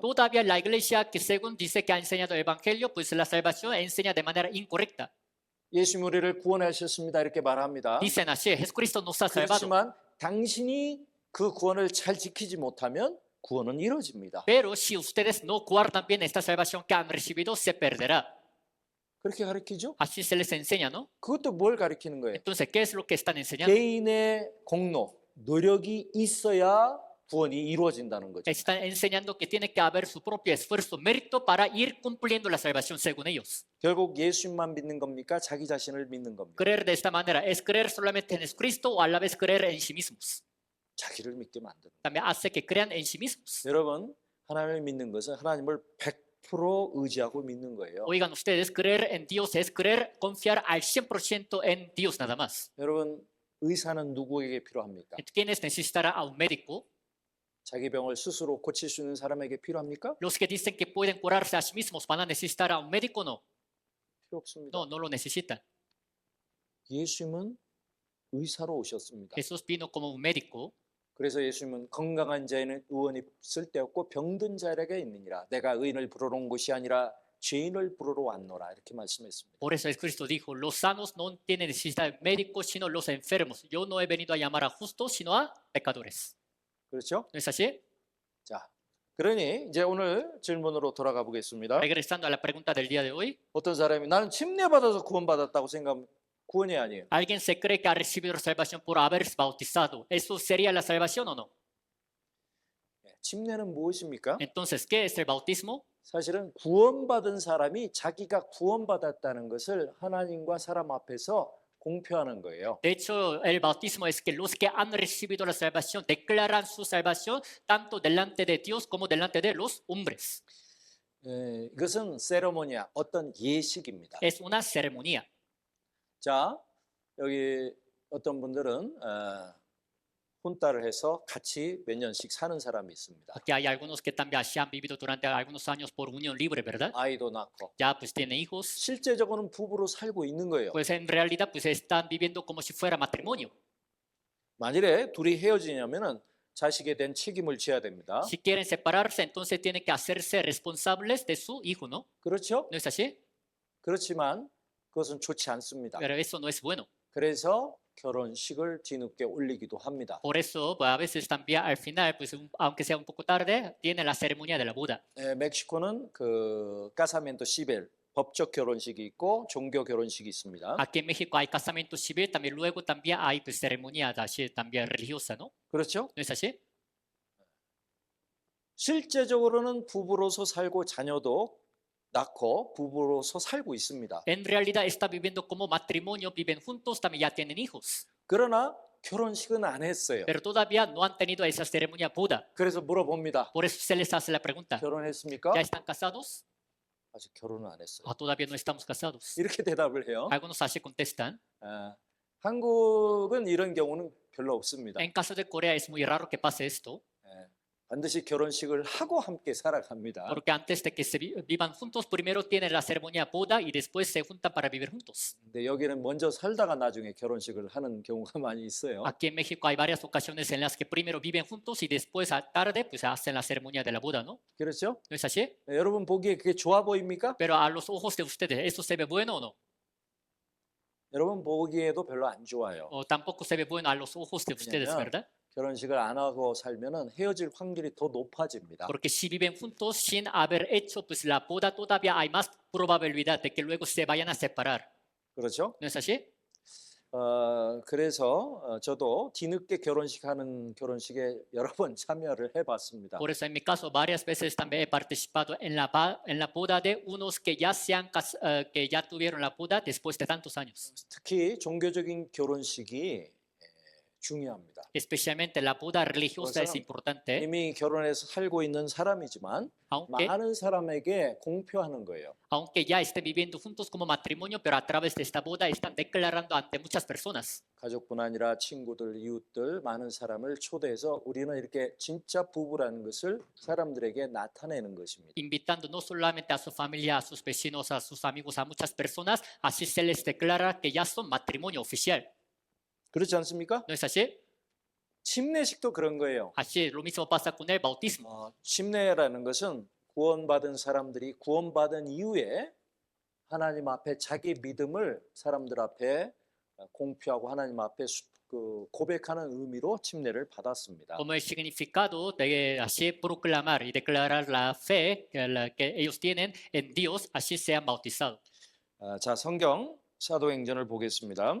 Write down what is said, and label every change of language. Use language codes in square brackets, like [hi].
[es] Todavía la iglesia que según dice que ha enseñado el evangelio, pues la salvación enseña de manera incorrecta. [ko] 예수님 우리를 구원하셨습니다 이렇게 말합니다. [es] Dicen así, Jesucristo nos ha salvado. [ko] 그렇지만 당신이 그 구원을 잘 지키지 못하면 구원은 이루어집니다. [es] Pero si ustedes no guardan bien esta salvación que han recibido, se perderá. [ko] 그렇게 가르치죠? [es] Así se les enseña, ¿no? [ko] 그것도 뭘 가르치는 거예요? [es] Entonces, ¿qué es lo que están enseñando? [ko] 개인의 공로, 노력이 있어야 구원이 이루어진다는 거죠. [es] Están enseñando que tiene que haber su propio esfuerzo, mérito para ir cumpliendo la salvación según ellos. [ko] 결국 예수님만 믿는 겁니까? 자기 자신을 믿는 겁니까? [es] Creer de esta manera, ¿es creer solamente en Jesucristo o a la vez creer en sí mismos? [ko] 자기를 믿게 만드는. [es] También hace que crean en sí mismos. [ko] 여러분, 하나님을 믿는 것은 하나님을 100% 의지하고 믿는 거예요. [es] Oigan ustedes, creer en Dios es creer, confiar al 100% en Dios nada más. [ko] 여러분, 의사는 누구에게 필요합니까? [es] ¿Quiénes necesitará a un médico? [ko] 자기 병을 스스로 고칠 수 있는 사람에게 필요합니까? [es] Los que dicen que pueden curarse a sí mismos van a necesitar a un médico, no. [ko] 필요 없습니다. [es] No, no lo necesitan. [ko] 예수님은 의사로 오셨습니다. [es] Jesús vino como un médico. [ko] 그래서 예수님은 건강한 자에는 의원이 쓸데없고 병든 자에게 있느니라. 내가 의인을 부르러 온 것이 아니라 죄인을 부르러 왔노라. 이렇게 말씀했습니다. [es] Por eso Cristo dijo, los sanos no tienen necesidad de médicos, sino los enfermos. Yo no he venido a llamar a justos, sino a pecadores. [ko] 그렇죠? [es] ¿No es así? [ko] 자, 그러니 이제 오늘 질문으로 돌아가 보겠습니다. [es] Regresando a la pregunta del día de hoy, [ko] 어떤 사람이 나는 침례받아서 구원받았다고 생각하면 구원이 아니에요. [es] ¿alguien se cree que ha recibido la salvación por haberse bautizado? ¿Eso sería la salvación o no? [ko] 침례는 무엇입니까? [es] Entonces, ¿qué es el bautismo? [ko] 사실은 구원받은 사람이 자기가 구원받았다는 것을 하나님과 사람 앞에서 공표하는 거예요. [es] De hecho, el bautismo es que los que han recibido la salvación declaran su salvación tanto delante de Dios como delante de los hombres. [ko] 이것은 세레모니아, 어떤 예식입니다. [es] Es una ceremonia. [ko] 자, 여기 어떤 분들은 혼따를 해서 같이 몇 년씩 사는 사람이 있습니다. [es] Aquí hay algunos que también se han vivido durante algunos años por unión libre, ¿verdad? [ko] 아이도 낳고 [es] Ya pues tienen hijos. [ko] 실제적으로는 부부로 살고 있는 거예요. [es] Pues en realidad pues están viviendo como si fuera matrimonio. [ko] 만일에 둘이 헤어지냐면은 자식에 대한 책임을 져야 됩니다. [es] Si quieren separarse, entonces tienen que hacerse responsables de su hijo, ¿no? [ko] 그렇죠? [es] ¿No es así? [ko] 그렇지만 그것은 좋지 않습니다. [es] Pero eso no es bueno. [ko] 그래서 결혼식을 뒤늦게 올리기도 합니다. [es] Por eso, pues, a veces también al final, pues aunque sea un poco tarde, tienen la ceremonia de la boda. [ko] 멕시코는 그 까사멘토 시벨 법적 결혼식이 있고 종교 결혼식이 있습니다. [es] Aquí en México hay casamiento civil, también luego también hay pues, ceremonia así, también religiosa, ¿no? [ko] 그렇죠? [es] ¿No es así? [ko] 실제적으로는 부부로서 살고 자녀도 낳고 부부로서 살고 있습니다. [es] En realidad está viviendo como matrimonio, viven juntos, también ya tienen hijos. [ko] 그러나 결혼식은 안 했어요. [es] Pero todavía no han tenido esa ceremonia boda. [ko] 그래서 물어봅니다. [es] Por eso se les hace la pregunta. [ko] 결혼했습니까? [es] ¿Ya están casados? [ko] 아직 결혼은 안 했어요. [es] ¿O todavía no estamos casados? [ko] 이렇게 대답을 해요. [es] Algunos así contestan. [ko] 한국은 이런 경우는 별로 없습니다. [es] En caso de Corea es muy raro que pase esto, [ko] 반드시 결혼식을 하고 함께 살아갑니다. [es] porque antes de que se vivan juntos, primero tienen la ceremonia boda y después se juntan para vivir juntos. [ko] 근데 여기는 먼저 살다가 나중에 결혼식을 하는 경우가 많이 있어요. [es] Aquí en México hay varias ocasiones en las que primero viven juntos y después a tarde pues hacen la ceremonia de la boda, ¿no? [ko] 그렇죠? [es] ¿No es así? [ko] 여러분 보기에 그게 좋아 보입니까? [es] Pero a los ojos de ustedes, ¿eso se ve bueno o no? [ko] 여러분 보기에도 별로 안 좋아요. [es] O tampoco se ve bueno a los ojos de ustedes, [ko] 왜냐면 [es] ¿verdad? [ko] 결혼식을 안 하고 살면은 헤어질 확률이 더 높아집니다. [es] Porque si viven juntos sin haber hecho pues la boda, todavía hay más probabilidad de que luego se vayan a separar. [ko] 그렇죠? [es] ¿No es así? [ko] 그래서 저도 뒤늦게 결혼식하는 결혼식에 여러 번 참여를 해봤습니다. [es] Por eso en mi caso varias veces también he participado en la boda de unos que ya que ya tuvieron la boda después de tantos años. [ko] 특히 종교적인 결혼식이 중요합니다. [es] Especialmente la boda religiosa es importante, [ko] 이미 결혼해서 살고 있는 사람이지만 [es] aunque [ko] 많은 사람에게 공표하는 거예요. [es] ya estén viviendo juntos como matrimonio, pero a través de esta boda están declarando ante muchas personas. [ko] 가족뿐 아니라 친구들, 이웃들, 많은 사람을 초대해서 우리는 이렇게 진짜 부부라는 것을 사람들에게 나타내는 것입니다. [es] Invitando no solamente a su familia, a sus vecinos, a sus amigos, a muchas personas, así se les declara que ya son matrimonio oficial. [ko] 그렇지 않습니까? [es] ¿No es así? [ko] 침례식도 그런 거예요. [es] Así lo mismo pasa con el bautismo. [ko] 침례라는 것은 구원받은 사람들이 구원받은 이후에 하나님 앞에 자기 믿음을 사람들 앞에 공표하고 하나님 앞에 고백하는 의미로 침례를 받았습니다. [es] Como el significado de así proclamar y declarar la fe que ellos tienen en Dios, así se han bautizado. [ko] 자, 성경 사도행전을 보겠습니다.